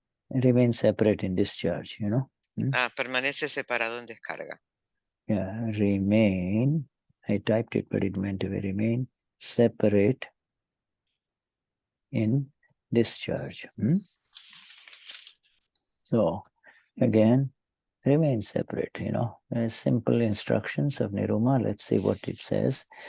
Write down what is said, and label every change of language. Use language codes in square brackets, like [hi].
[en] Remain separate in discharge, you know? [es] Permanece separado en descarga. [en] Yeah, remain. I typed it, but it meant to be remain separate in discharge. So, again, remain separate, you know. There's simple instructions of Niruma. Let's see what it says.